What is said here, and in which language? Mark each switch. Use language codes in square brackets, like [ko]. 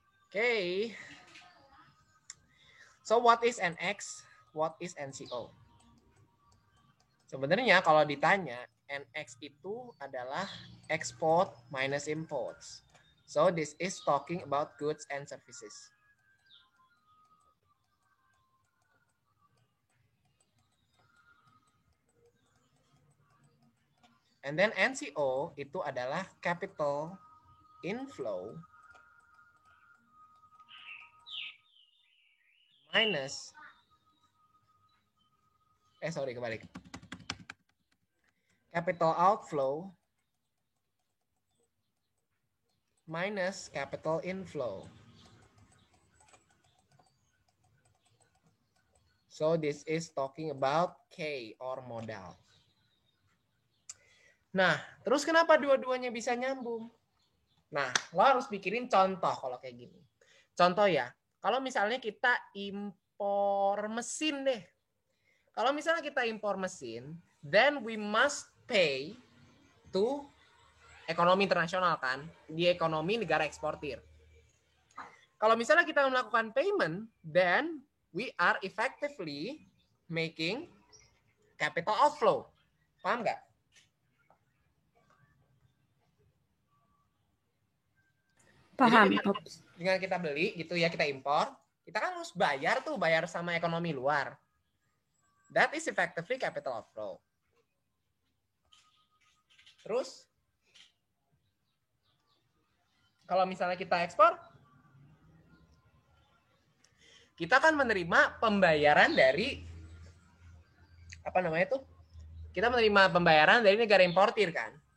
[en] Okay. So what is NX? What is NCO? [id] Sebenarnya kalau ditanya, NX itu adalah [en] export minus imports. So this is talking about goods and services. And then NCO [id] itu adalah [en] capital inflow minus [id] kebalik. [en] Capital outflow minus capital inflow. So this is talking about K or modal. [id] Nah, terus kenapa dua-duanya bisa nyambung? Nah, lo harus pikirin contoh kalau kayak gini. Contoh ya, kalau misalnya kita impor mesin deh. Kalau misalnya kita impor mesin, [en] then we must pay to [id] ekonomi internasional kan, di ekonomi negara eksportir. Kalau misalnya kita melakukan [en] payment, then we are effectively making capital outflow. [id] Paham nggak? Paham. Jadi, dengan kita beli gitu ya, kita impor, kita kan harus bayar sama ekonomi luar. [en] That is effectively capital outflow. [id] Terus, kalau misalnya kita ekspor, kita kan menerima pembayaran dari kita menerima pembayaran dari negara importir kan.